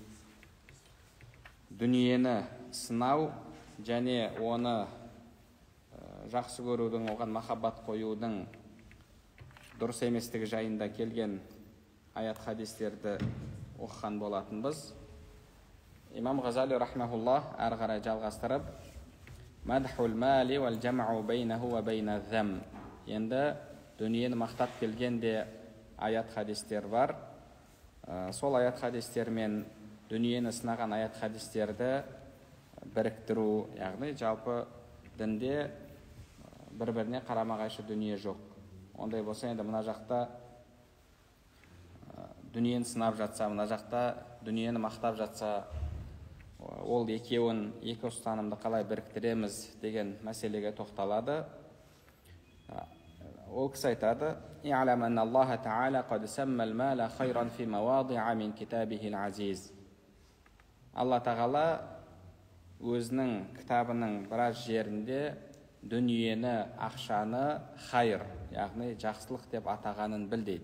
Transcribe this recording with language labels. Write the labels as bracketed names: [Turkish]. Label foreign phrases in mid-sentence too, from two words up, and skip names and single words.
[Kazakh] дүниені сынау және оны жақсы көрудің, оған махаббат қоюдың дұрыс еместігі жайында келген аят хадистерді оқыған болатынбыз. Имам Ғазали рахмахуллах ары қарай жалғастырып [Arabic] مدح المال والجمع بينه وبين الذم. [Kazakh] Енді дүниені мақтап келгенде аят хадистер бар. Сол аят хадистер мен дүниені сынаған аят хадистерді біріктіру, яғни жалпы дінде бір-біріне қарама-қайшы дүние жоқ. Ондай болса, енді мына жақта дүниені сынап жатса, мына жақта дүниені мақтап жатса, ол екеуін, екі ұстанымды қалай біріктіреміз деген мәселеге тоқталады. Ол кісі айтады: [Arabic] "اعلم أن الله تعالى قد سمى المال خيرا في مواضع من كتابه العزيز." [Kazakh] Алла тағала өзінің кітабының біраз жерінде дүниені, ақшаны хайр, яғни жақсылық деп атағанын біл дейді.